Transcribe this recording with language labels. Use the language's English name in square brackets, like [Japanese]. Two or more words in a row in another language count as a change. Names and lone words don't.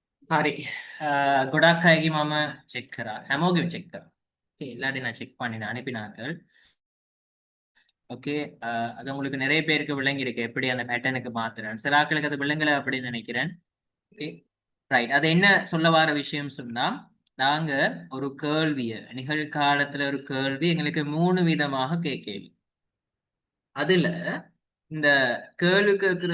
[Sinhala] හරි ගොඩක් අයගේ මම චෙක් කරා හැමෝගෙම චෙක් කරා [Tamil] எல்லாரையும் நான் செக் பண்ணி அனுப்பினார்கள் ஓகே அது உங்களுக்கு நிறைய பேருக்கு விளங்கி இருக்கு எப்படி அந்த பேட்டர்னுக்கு மாத்துறேன் சில ஆட்களுக்கு அது விளங்கல அப்படின்னு நினைக்கிறேன் [English] okay right [Tamil] அது என்ன சொல்ல வர விஷயம் சொன்னா நாங்க ஒரு கேள்விய நிகழ்காலத்துல ஒரு கேள்வி எங்களுக்கு 3 விதமாக கேட்கல அதுல இந்த கேள்வி கேட்கிற